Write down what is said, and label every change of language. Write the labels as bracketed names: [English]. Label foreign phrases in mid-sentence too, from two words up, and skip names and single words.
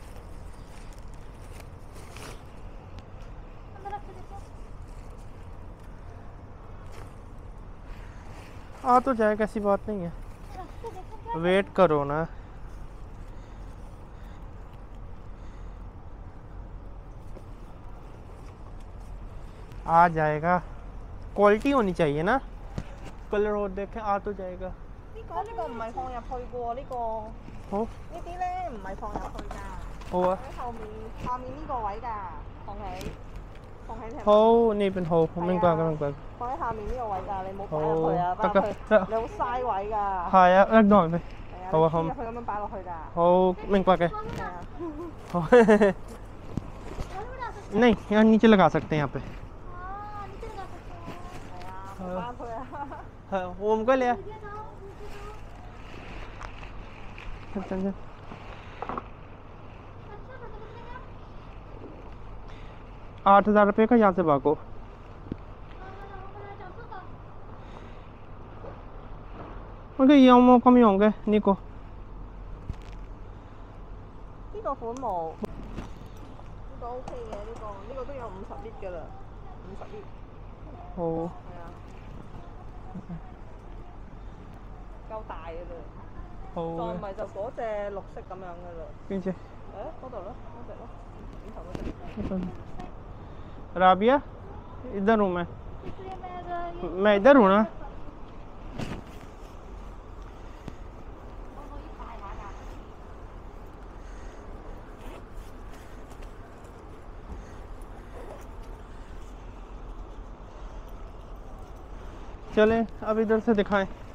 [Hindi] आ तो जाएगा, ऐसी बात नहीं है, वेट करो ना। आ जाएगा, क्वालिटी होनी चाहिए ना, कलर और देखें, आ तो जाएगा। [Cantonese] 呢個唔係放入去嘅喎，呢個好呢啲咧唔係放入去㗎。好啊。喺後面呢個位㗎，放喺好呢邊好，明白明白。放喺下面呢個位㗎，你冇擺入去啊，擺入去你好嘥位㗎。係啊，一個人好啊好入去咁樣擺落去㗎。好明白嘅係啊， [Hindi] 好 नहीं यहाँ नीचे लगा सकते हैं यहाँ पे हाँ नीचे लगा सकते हैं [Cantonese] 係啊，擺入去啊。 [Hindi] हाँ, वो हमको लिया नीचे जाओ नीचे जाओ चल चल चल अच्छा फोटो कितने का 8,000 रुपये का यहाँ से भागो हाँ वाला 400 का ओके ये कम ही होंगे निको [Cantonese] 呢個款冇，呢個 OK 嘅，呢個都有50 lit 㗎啦，50 lit。好係啊，夠大㗎啦。好再唔係就嗰隻綠色咁樣㗎啦。邊隻誒，嗰度咯，嗰隻咯，點頭嗰隻。 [Hindi] राबिया इधर हूँ मैं इसलिए मैं ये मैं इधर हूँ ना चलें अब इधर से दिखाएं